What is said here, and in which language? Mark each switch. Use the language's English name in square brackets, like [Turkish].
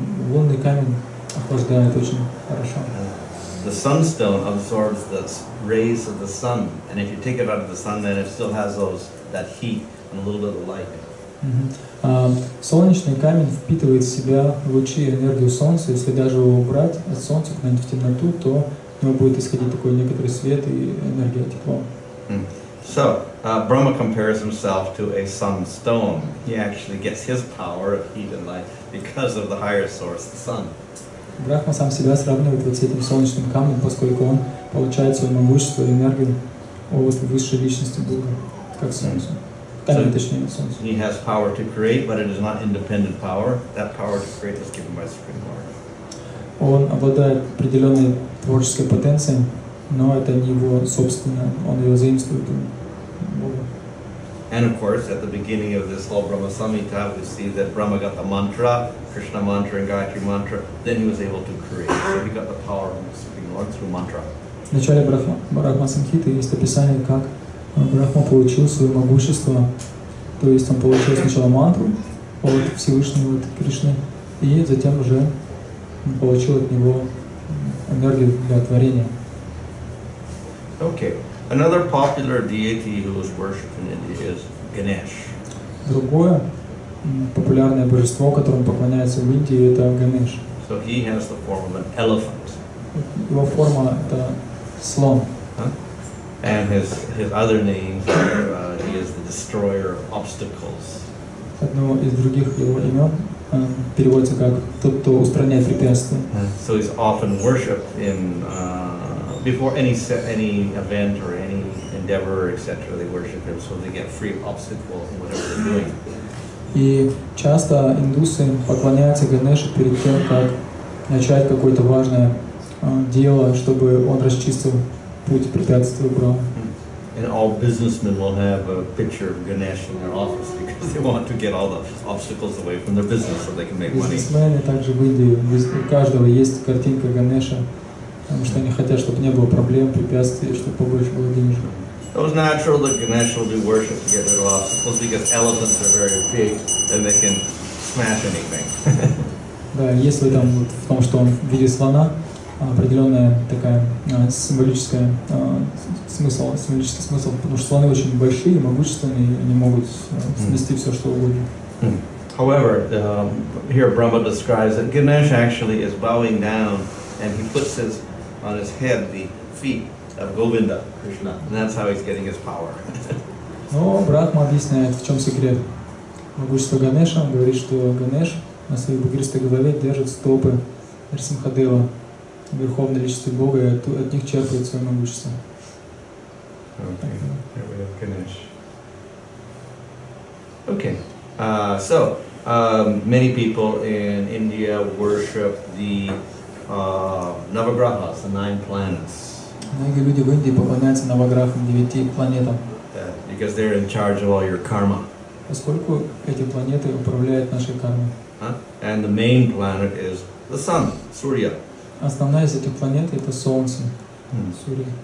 [Russian] Лунный камень охлаждает очень хорошо. [English] The sunstone absorbs the rays of the sun, and if you take it out of the sun, then it still has that heat and a little bit of light. [Russian] Солнечный камень впитывает в себя лучи, энергию солнца. Если даже его убрать от солнца куда-нибудь в темноту, то у него будет исходить такой некоторый свет и энергия тепла. [English] So Brahma compares himself to a sunstone. He actually gets his power of heat and light because of the higher source, the sun. [Russian] Брахма сам себя сравнивает вот с этим солнечным камнем, поскольку он получает свое могущество и энергию от высшей личности Бога, как солнце. Камень, точнее, солнце. [English] He has power to create, but it is not independent power. That power to create is given by the Supreme Lord. [Russian] Он обладает определенной творческой потенцией, но это не его собственное, он ее заимствует у Бога. [English] And of course, at the beginning of this whole Brahma Samhita, we see that Brahma got the mantra, Krishna mantra and Gayatri mantra, then he was able to create. So he got the power of the Supreme Lord through mantra. [Russian] В начале Брахма Самхиты есть описание, как Брахма получил свое могущество, то есть он получил сначала мантру от Всевышнего, от Кришны, и затем уже получил от него энергию для творения. [English] Okay. Another popular deity who is worshipped in India is Ganesh. [Russian] Другое популярное божество, которому поклоняется в Индии, это Ганеш. [English] So he has the form of an elephant. [Russian] Его форма это слон. [English] And his other names are he is the destroyer of obstacles. [Russian] Одно из других его имен переводится как тот, кто устраняет препятствия. [English] So he's often worshipped in before any event or any endeavor, etc. They worship him, so they get free of obstacles in whatever they're doing. [Russian] И часто индусы поклоняются Ганеше перед тем, как начать какое-то важное дело, чтобы он расчистил путь препятствий убрал. [English] And all businessmen will have a picture of Ganesh in their office because they want to get all the obstacles away from their business so they can make money. [Russian] Бизнесмены также в Индии, у каждого есть картинка Ганеша, потому что они хотят, чтобы не было проблем, препятствий, чтобы побольше было денежек. [English] It was natural that Ganesh will do worship to get rid of obstacles because elephants are very big and they can smash anything. [Russian] Да, есть в этом вот в том, что он в виде слона, определенная такая символический смысл, потому что слоны очень большие, могущественные, и они могут снести все, что угодно. [English] However, here Brahma describes that Ganesh actually is bowing down and he puts on his head the feet of Govinda, Krishna, and that's how he's getting his power. [Russian] Но Брахма объясняет, в чем секрет могущества Ганеша. Он говорит, что Ганеш на своей бугристой голове держит стопы Нарсимхадева, верховной личности Бога, и от них черпает свое могущество. [English] Okay, here we have Ganesh. Okay, Many people in India worship the Navagrahas, the 9 planets. [Russian] Многие люди в Индии поклоняются Наваграхам, 9 планетам. [English] Because they're in charge of all your karma. [Russian] Поскольку эти планеты управляют нашей кармой. [English] And the main planet is the sun, Surya. [Russian] Основная из этих планет это Солнце, Сурья.